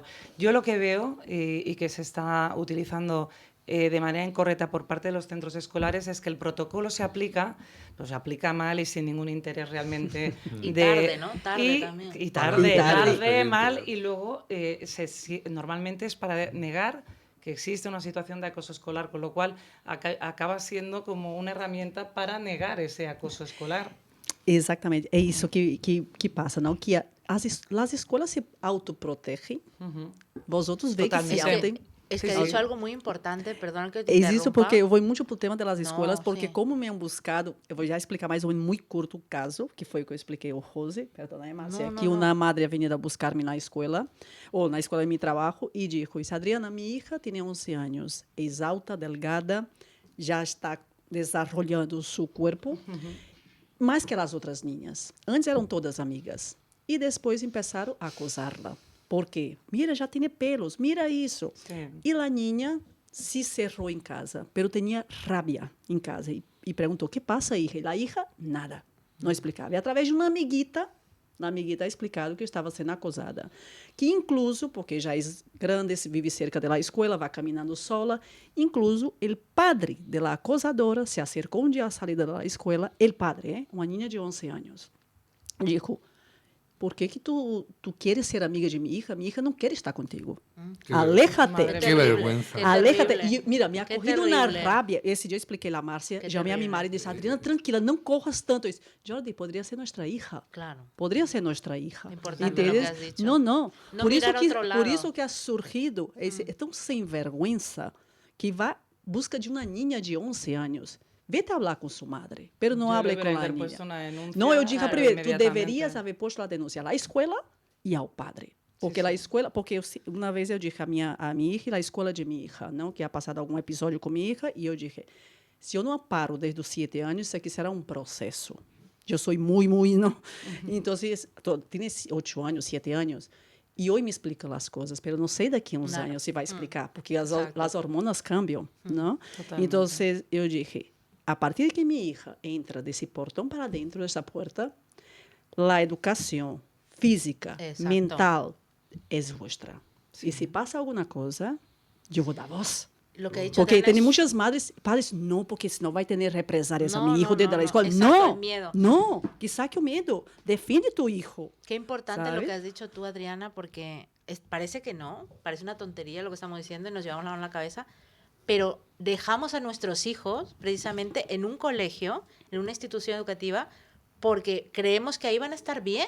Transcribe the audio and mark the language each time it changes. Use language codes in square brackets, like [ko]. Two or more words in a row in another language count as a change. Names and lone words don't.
[es] Yo lo que veo y que se está utilizando de manera incorrecta por parte de los centros escolares es que el protocolo se aplica, pues se aplica mal y sin ningún interés realmente. Y tarde, ¿no? Tarde también. Y Para tarde, el tarde, expediente. mal, y luego normalmente es para negar que existe una situación de acoso escolar, con lo cual acaba siendo como una herramienta para negar ese acoso escolar. [pt] Exatamente. É isso que passa, não? Que as escolas se autoprotegem, vós outros veem que se [es] Totalmente. [pt] autem. [es] Es que Sí, ha sí. dicho algo muy importante, perdona que te [pt] É isso [es] interrumpa. [pt] porque eu vou muito pro tema das escolas, Não, porque sim. [es] como me han buscado, [pt] eu vou já explicar mais ou menos muito curto o caso, que foi o que eu expliquei ao Rose, perdona, Márcia, Não, que não, uma [es] madre ha venido [pt] a buscar-me na escola, ou na escola de meu trabalho, e disse, Adriana, minha hija tem 11 anos, é alta, delgada, já está desarrollando seu corpo, mais que as outras niñas. Antes eram todas amigas. E depois começaram a acosá-la. Por quê? Mira, já tem pelos, mira isso. [es] Sí. [pt] E a niña se cerrou em casa, pero tinha rabia em casa. E perguntou, o que passa, hija? E a hija, nada. Não explicava. E através de uma amiguita [es] ha explicado [pt] que estava sendo acosada. Que incluso, porque já é grande, vive cerca da escola, vai caminhando sola, incluso o padre da acosadora se acercou um dia à saída da escola, o padre, uma niña de 11 anos, [es] dijo, ¿por qué que tú quieres ser amiga de mi hija? Mi hija no quiere estar contigo. Qué Aléjate. Madre Qué vergüenza. Qué Aléjate. terrible. E, mira, me ha Qué corrido uma terrible. rabia. [pt] Esse dia eu expliquei a Márcia, [es] Qué [pt] chamei a minha [es] terrible. [pt] marido e disse, Adriana, tranquila, não corras tanto. Eu disse, Jordi, poderia ser nossa hija. [es] Claro. Podría ser nuestra hija. Importante lo que has dicho. No, no. No [pt] Por, [es] mirar [pt] isso a que, [es] otro lado. [pt] por isso que [es] ha surgido, [pt] é tão sem vergüenza, que vai busca de uma niña de 11 anos. [es] Vete a hablar [pt] com sua madre, pero não [es] Yo le hable hubiera [pt] com a [es] interpuesto niña. una denuncia, [pt] Não, eu digo [es] claro, [pt] primeiro, tu [es] inmediatamente. [pt] deverias haver posto a denúncia à escola e ao padre. Porque a escola, porque uma vez eu disse a minha hija e a escola de minha hija, não, que ha passado algum episódio com minha hija, e eu disse, se eu não paro desde os 7 anos, isso aqui será um processo. Eu sou muito, não. Então, tienes 8 anos, 7 anos, e hoje me explica as coisas, mas não sei daqui a uns [es] Claro. [pt] anos se vai explicar, porque [es] Exacto. [pt] as hormonas cambiam, não? [es] Totalmente. [pt] Então, eu disse, a partir de que minha hija entra desse portão para dentro dessa porta, a educação física, [es] Exacto. [pt] mental, é vuestra. E se passa alguma coisa, eu vou dar voz. [es] Lo que ha dicho [pt] Porque [es] Adriana [pt] tem [es] es- [pt] muitas madres, padres, não, porque senão vai ter represálias a [es] No, mi hijo no, [pt] dentro [es] no, [pt] da [es] no. [pt] escola. [es] Exacto, [pt] Não, [es] el miedo. [pt] não, que saque o medo. Defende [es] tu hijo. Qué importante lo ¿sabes? que has dicho tú, Adriana, porque parece que no, parece una tontería lo que estamos diciendo y nos llevamos la mano a la cabeza, pero dejamos a nuestros hijos precisamente en un colegio, en una institución educativa, porque creemos que ahí van a estar bien.